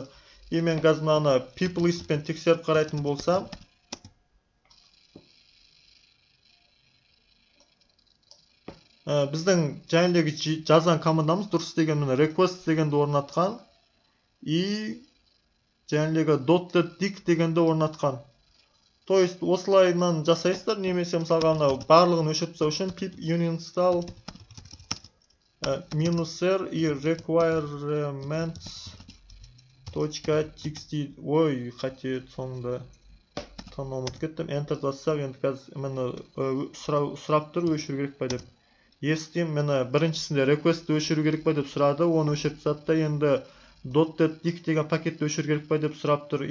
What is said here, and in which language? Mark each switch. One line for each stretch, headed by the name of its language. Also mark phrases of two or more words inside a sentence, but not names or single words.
Kazakh: И мен қазір мынаны pip list пен тексеріп қарайтын болсам, біздің жаңағы жазған командамыз дұрыс деген міне request дегенді орнатқан, и жаңағы .NET дегенді орнатқан.
Russian: То есть
Kazakh: осылайынан жасайсыздар, немесе мысалға барлығын өшіріп тастау үшін pip uninstall -r и requirements.txt. Ой, қате соңында таңдап ұмытып кеттім. Enter бассақ, енді қазір мені сұрап тұр, өшіру керек па деп. Естим, мені біріншісінде request-ті өшіру керек па деп сұрады, оны өшіріп тастады да, енді .NET деген пакетті өшіру керек па деп сұрап тұр.